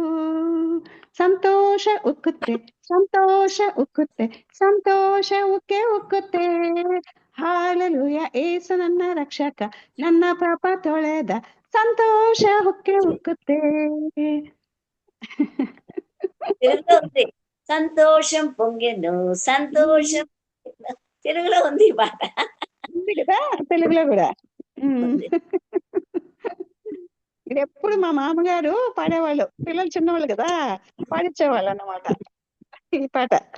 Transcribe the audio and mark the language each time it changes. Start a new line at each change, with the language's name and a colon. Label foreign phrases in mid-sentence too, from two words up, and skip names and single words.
Kannada: ಸಂತೋಷ ಉಕ್ಕುತ್ತೆ, ಸಂತೋಷ ಉಕ್ಕುತ್ತೆ, ಸಂತೋಷ ಉಕ್ಕೆ ಉಕ್ಕುತ್ತೆ. ಹಾಲೆಲೂಯ, ಏಸು ನನ್ನ ರಕ್ಷಕ, ನನ್ನ ಪಾಪ ತೊಳೆದ, ಸಂತೋಷ ಉಕ್ಕೆ ಉಕ್ಕುತ್ತೆ.
Telugu: తెలుగులో ఉంది సంతోషం పొంగెను సంతోషం. తెలుగులో ఉంది ఈ పాట. ఉంది కదా తెలుగులో కూడా. ఉంది. ఇది ఎప్పుడు మా మామగారు పాడేవాళ్ళు, పిల్లలు చిన్నవాళ్ళు కదా, పాడించేవాళ్ళు అన్నమాట ఈ పాట.